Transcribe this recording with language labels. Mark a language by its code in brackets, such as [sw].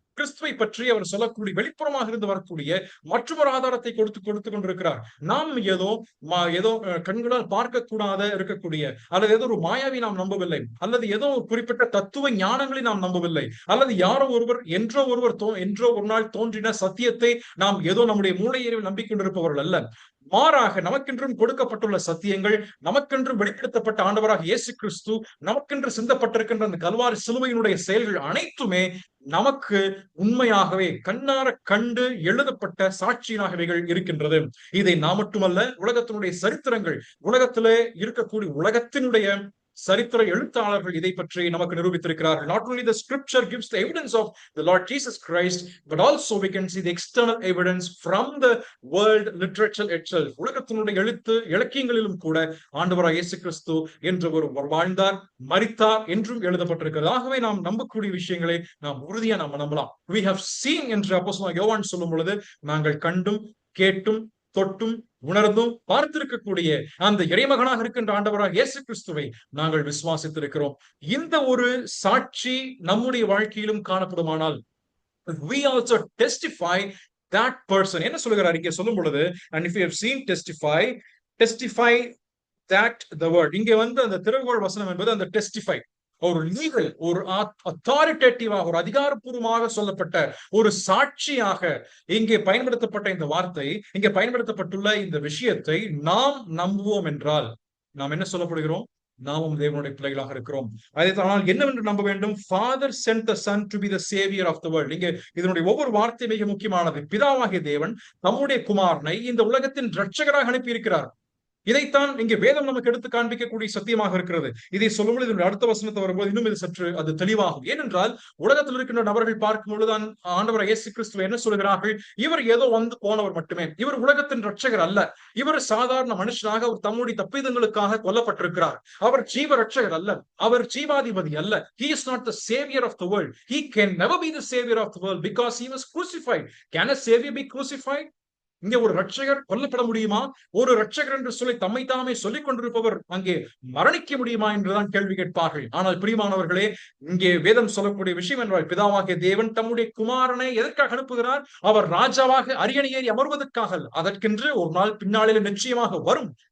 [ta] கிறிஸ்துவை பற்றி அவர் சொல்லக்கூடிய வெளிப்புறமாக இருந்து வரக்கூடிய மற்றொரு ஆதாரத்தை கொடுத்து கொண்டிருக்கிறார். நாம் ஏதோ கண்களால் பார்க்க கூடாத இருக்கக்கூடிய அல்லது ஏதோ ஒரு மாயாவை நாம் நம்பவில்லை, அல்லது ஏதோ ஒரு குறிப்பிட்ட தத்துவ ஞானங்களை நாம் நம்பவில்லை, அல்லது யாரோ என்றோ ஒரு நாள் தோன்றின சத்தியத்தை நாம் ஏதோ நம்முடைய மூளையறிவில் நம்பிக்கொண்டிருப்பவர்கள் அல்ல. மாறாக நமக்கென்றும் கொடுக்கப்பட்டுள்ள சத்தியங்கள், நமக்கென்றும் வெளிப்படுத்தப்பட்ட ஆண்டவராக இயேசு கிறிஸ்து, நமக்கென்று சிந்தப்பட்டிருக்கின்ற அந்த கல்வாரி சிலுவையினுடைய செயல்கள் அனைத்துமே நமக்கு உண்மையாகவே கண்ணார கண்டு எழுதப்பட்ட சாட்சியினாகவைகள் இருக்கின்றது. இதை நாம் மட்டுமல்ல, உலகத்தினுடைய சரித்திரங்கள், உலகத்திலே இருக்கக்கூடிய உலகத்தினுடைய சரித்திர எழுத்தாளர்கள் இதை பற்றி நமக்கு நிரூபித்திருக்கிறார்கள். [en] Not only the scripture gives the evidence of the Lord Jesus Christ, but also we can see the external evidence from the world literature itself. [ta] உலகத்தினுடைய இலக்கியங்களிலும் கூட ஆண்டவராகிய இயேசு கிறிஸ்து என்று ஒருவர் வாழ்ந்தார், மரித்தார் என்றும் எழுதப்பட்டிருக்கிறது. ஆகவே நாம் நம்பக்கூடிய விஷயங்களை நாம் உறுதியா நம்பலாம். [en] We have seen [ta] என்று அப்போஸ்தலனாகிய யோவான் சொல்லும் பொழுது நாங்கள் கண்டும் கேட்டும் தொட்டும் உணர்ந்தும் பார்த்திருக்கக்கூடிய அந்த இறைமகனாக இருக்கின்ற ஆண்டவராக இயேசு கிறிஸ்துவை நாங்கள் விசுவாசித்திருக்கிறோம். இந்த ஒரு சாட்சி நம்முடைய வாழ்க்கையிலும் காணப்படுமானால் [en] we also testify that person. [ta] என்ன சொல்லுகிறார் இங்கே சொல்லும் பொழுது, [en] and if you have seen testify that the word. [ta] இங்கே அந்த திறவுகோள் வசனம் என்பது அந்த testify ஒரு லீகல், ஒரு அத்தாரிட்டேட்டிவாக, ஒரு அதிகாரப்பூர்வமாக சொல்லப்பட்ட ஒரு சாட்சியாக இங்கே பயன்படுத்தப்பட்ட இந்த வார்த்தை, இங்கே பயன்படுத்தப்பட்டுள்ள இந்த விஷயத்தை நாம் நம்புவோம் என்றால் நாம் என்ன சொல்லப்படுகிறோம்? நாமும் தேவனுடைய பிள்ளைகளாக இருக்கிறோம். ஆனால் என்னவென்று நம்ப வேண்டும்? [en] Father sent the Son to be the savior of the world. [ta] இங்கே இதனுடைய ஒவ்வொரு வார்த்தை மிக முக்கியமானது. பிதாவாகிய தேவன் தம்முடைய குமாரனை இந்த உலகத்தின் இரட்சகராக அனுப்பி இருக்கிறார். இதைத்தான் இங்கே வேதம் நமக்கு எடுத்து காண்பிக்கக்கூடிய சத்தியமாக இருக்கிறது. இதை சொல்லும்போது இதனுடைய அடுத்த வசனத்தை வரும்போது இன்னும் இது சற்று அது தெளிவாகும். ஏனென்றால் உலகத்தில் இருக்கின்ற நபர்கள் பார்க்கும் பொழுதுதான் ஆண்டவர் இயேசு கிறிஸ்துவை என்ன சொல்கிறார்கள்? இவர் ஏதோ போனவர் மட்டுமே, இவர் உலகத்தின் இரட்சகர் அல்ல, இவர் சாதாரண மனுஷனாக அவர் தம்முடைய தப்பிதங்களுக்காக கொல்லப்பட்டிருக்கிறார், அவர் ஜீவ இரட்சகர் அல்ல, அவர் ஜீவாதிபதி அல்ல. [en] He is not the savior of the world. He can never be the savior of the world because he was crucified. Can a savior be crucified? [ta] இங்கே ஒரு ரட்சகர் கொல்லப்பட முடியுமா? ஒரு ரட்சகர் என்று சொல்லி தம்மை தாமே சொல்லிக் கொண்டிருப்பவர் அங்கே மரணிக்க முடியுமா என்றுதான் கேள்வி கேட்பார்கள். ஆனால் பிரியமானவர்களே, இங்கே வேதம் சொல்லக்கூடிய விஷயம் என்றால், பிதாவாகிய தேவன் தம்முடைய குமாரனை எதற்காக அனுப்புகிறார்? அவர் ராஜாவாக அரியணை ஏறி அமர்வதற்காக. அதற்கென்று ஒரு நாள் பின்னாளில் நிச்சயமாக வரும்.